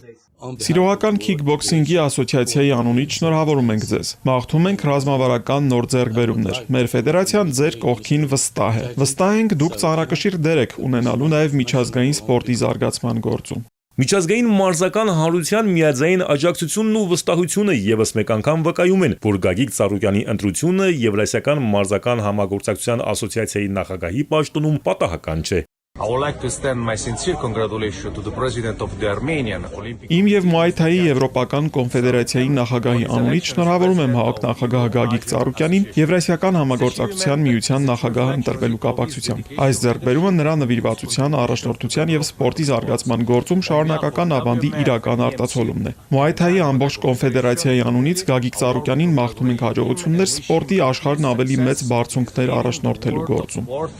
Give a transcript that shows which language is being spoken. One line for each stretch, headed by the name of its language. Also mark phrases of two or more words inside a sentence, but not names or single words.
Armenian: Սիրողական քիքբոքսինգի ասոցիացիայի անունից շնորհավորում ենք ձեզ։ Մաղթում ենք ռազմավարական նոր ձեռքբերումներ։ Մեր ֆեդերացիան ձեր կողքին վստահ է։ Վստահ ենք դուք ծանրակշիռ դեր եք ունենալու նաև միջազգային սպորտի զարգացման գործում։ Միջազգային մարզական հանրության միաձայն աջակցությունն ու վստահությունը եւս մեկ անգամ վկայում են, որ Գագիկ Ծառուկյանի ընտրությունը Եվրասիական մարզական համագործակցության ասոցիացիայի նախագահի պաշտոնում պատահական չէ։
English: I would like to extend my sincere congratulations to the President of the Armenian Olympic
Armenian: Իմ եւ Muay Thai Եվրոպական կոնֆեդերացիայի նախագահի անունից շնորհավորում եմ ՀԱՕԿ նախագահ Գագիկ Ծառուկյանին Եվրասիական համագործակցության միության նախագահ ընտրվելու կապակցությամբ։ Այս ձեռքբերումը նրա նվիրվածության, առաջնորդության եւ սպորտի զարգացման գործում շարունակական ավանդի իրական արտացոլումն է։ Muay Thai-ի ամբողջ կոնֆեդերացիայի անունից Գագիկ Ծառուկյանին մաղթում ենք հաջողություններ սպորտի աշխարհն ավելի մեծ բարձունքներ առաջնորդելու գործում։